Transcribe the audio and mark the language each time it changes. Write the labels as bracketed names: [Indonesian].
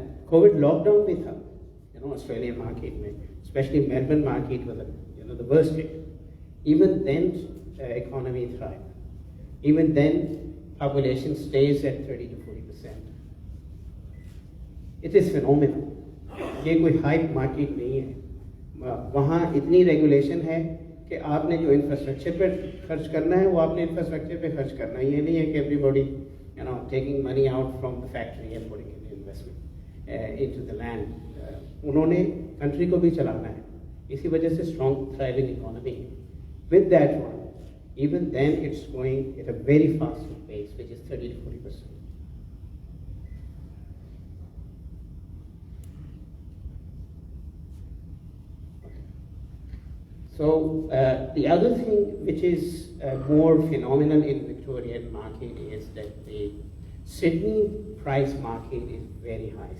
[Hindi] Covid lockdown भी था, Australian market में, specially Melbourne market [English] was the worst hit. Even then, economy thrived. Even then, population stays at 30 to 40%. It is phenomenal. [Hindi] ये कोई hype market नहीं है. वहाँ इतनी रेगुलेशन है कि आपने जो इंफ्रास्ट्रक्चर पे खर्च करना है वो आपने इंफ्रास्ट्रक्चर पे खर्च करना है. ये नहीं है कि [English] Everybody taking money out from the factory and putting in investment into the land. [Hindi] उन्होंने कंट्री को भी चलाना है, इसी वजह से [English] strong thriving economy [Hindi] है. [English] With that one, even then it's going at a very fast pace, which is 30 to 40%. So the other thing which is more phenomenal in Victorian market is that the Sydney price market is very high.